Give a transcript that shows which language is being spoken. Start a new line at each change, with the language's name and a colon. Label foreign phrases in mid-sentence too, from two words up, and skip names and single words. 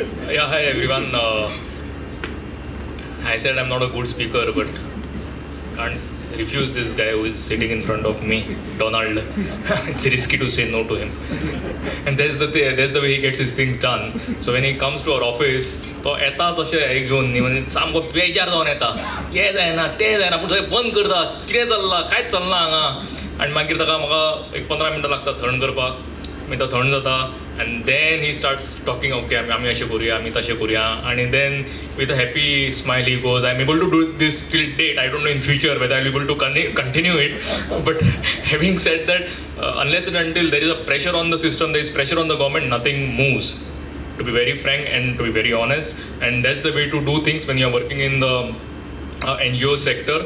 English: Yeah, hi everyone. I said I'm not a good speaker, but can't refuse this guy who is sitting in front of me, Donald. It's risky to say no to him. And that's the way he gets his things done. So when he comes to our office,
Konkani: तो येताच अशें घेवन न्ही म्हणजे सामको बेजार जावन येता हें जायना तें जायना पूण सगळें बंद करता कितें चल्लां कांयच चलना हांगा आनी मागीर ताका म्हाका एक 15 मिनटां लागता थंड करपाक मागीर तो थंड जाता
English: and then he starts talking okay
Konkani: आमी अशें करुया आमी तशें करुया
English: and then with a happy smile he goes I'm able to do this till date I don't know in future whether I'll be able to continue it but having said that unless and until there is a pressure on the system there is pressure on the government nothing moves to be very frank and to be very honest and that's the way to do things when you're working in the NGO sector.